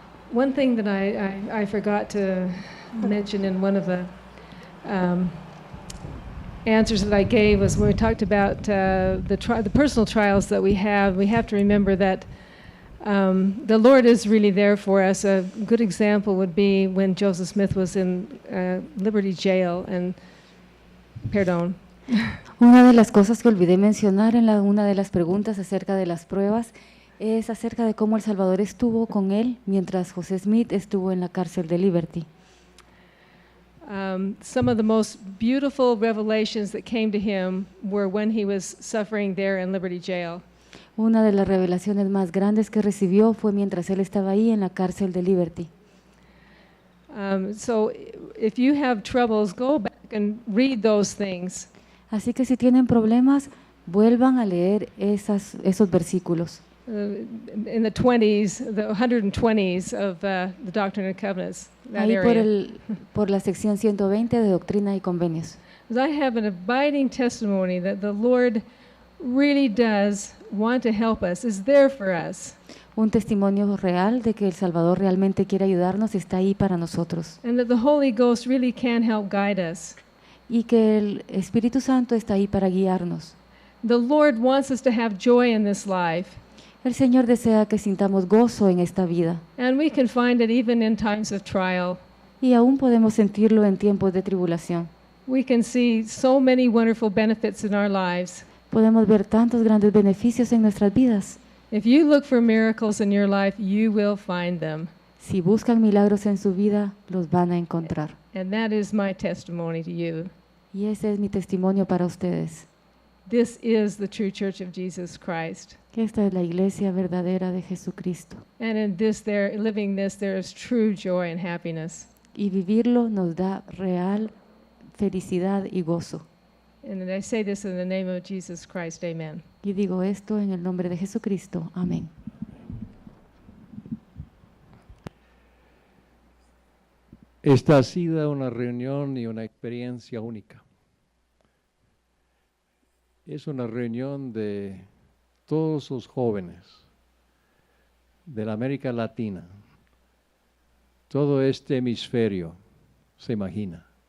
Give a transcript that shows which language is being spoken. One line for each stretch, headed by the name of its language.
English: One thing that I forgot to mention in one of the answers that I gave was when we talked about the personal trials that we have to remember that the Lord is really there for us. A good example would be when Joseph Smith was in Liberty Jail and
Spanish: perdón. Una de las cosas que olvidé mencionar en una de las preguntas acerca de las pruebas es acerca de cómo El Salvador estuvo con él mientras José Smith estuvo en la cárcel de Liberty.
English: Some of the most beautiful revelations that came to him were when he was suffering there in Liberty Jail.
Spanish: Una de las revelaciones más grandes que recibió fue mientras él estaba ahí en la cárcel de Liberty.
English: So if you have troubles, go back and read those things.
Spanish: Así que si tienen problemas, vuelvan a leer esos versículos.
English: In the 20s, the 120s of the Doctrine and Covenants, that
Spanish: Ahí
English: area.
Spanish: por la sección 120 de Doctrina y Convenios.
English: I have an abiding testimony that the Lord really does want to help us, is there for us.
Spanish: Un testimonio real de que El Salvador realmente quiere ayudarnos, está ahí para nosotros.
English: And that the Holy Ghost really can help guide us.
Spanish: Y que el Espíritu Santo está ahí para guiarnos.
English: The Lord wants us to have joy in this life.
Spanish: El Señor desea que sintamos gozo en esta vida.
English: And we can find it even in times of trial.
Spanish: Y aún podemos sentirlo en tiempos de tribulación.
English: We can see so many wonderful benefits in our lives.
Spanish: Podemos ver tantos grandes beneficios en nuestras vidas.
English: If you look for miracles in your life, you will find them.
Spanish: Si buscan milagros en su vida, los van a encontrar.
English: And that is my testimony to you.
Spanish: Y ese es mi testimonio para ustedes.
English: This is the true church of Jesus Christ.
Spanish: Que esta es la iglesia verdadera de Jesucristo.
English: And in this, living this, there is true joy and happiness.
Spanish: Y vivirlo nos da real felicidad y gozo.
English: And I say this in the name of Jesus Christ, amen.
Spanish: Y digo esto en el nombre de Jesucristo. Amén. Esta ha sido una reunión y una experiencia única. Es una reunión de todos los jóvenes de la América Latina, todo este hemisferio, se imagina.